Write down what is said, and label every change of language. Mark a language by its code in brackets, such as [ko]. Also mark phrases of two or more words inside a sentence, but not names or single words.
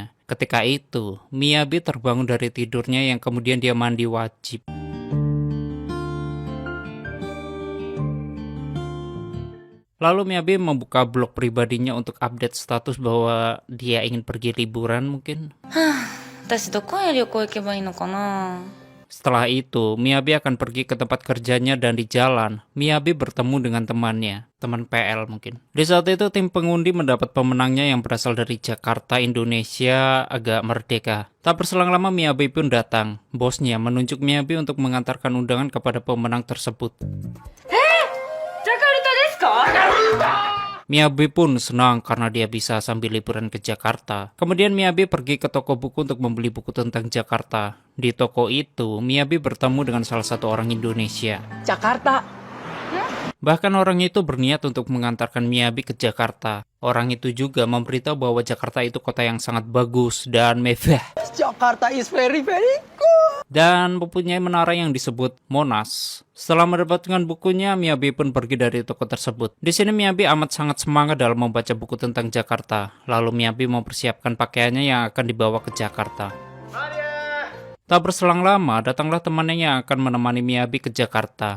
[id] Ketika itu, Miyabi terbangun dari tidurnya yang kemudian dia mandi wajib. Lalu Miyabi membuka blog pribadinya untuk update status bahwa dia ingin pergi liburan mungkin. [ja] 私どこへ旅行行けばいいのかな。 [id] Setelah itu, Miyabi akan pergi ke tempat kerjanya dan di jalan, Miyabi bertemu dengan temannya, teman PL mungkin. Di saat itu, tim pengundi mendapat pemenangnya yang berasal dari Jakarta, Indonesia, agak merdeka. Tak berselang lama, Miyabi pun datang. Bosnya menunjuk Miyabi untuk mengantarkan undangan kepada pemenang tersebut. [ja] Jakarta desu ka? [id] Miyabi pun senang karena dia bisa sambil liburan ke Jakarta. Kemudian Miyabi pergi ke toko buku untuk membeli buku tentang Jakarta. Di toko itu, Miyabi bertemu dengan salah satu orang Indonesia. Jakarta. Bahkan orang itu berniat untuk mengantarkan Miyabi ke Jakarta. Orang itu juga memberitahu bahwa Jakarta itu kota yang sangat bagus dan mewah. [en] Jakarta is very good. [id] Dan mempunyai menara yang disebut Monas. Setelah mendapatkan bukunya, Miyabi pun pergi dari toko tersebut. Di sini Miyabi amat sangat semangat dalam membaca buku tentang Jakarta. Lalu Miyabi mempersiapkan pakaiannya yang akan dibawa ke Jakarta. Tak berselang lama, datanglah temannya yang akan menemani Miyabi ke Jakarta.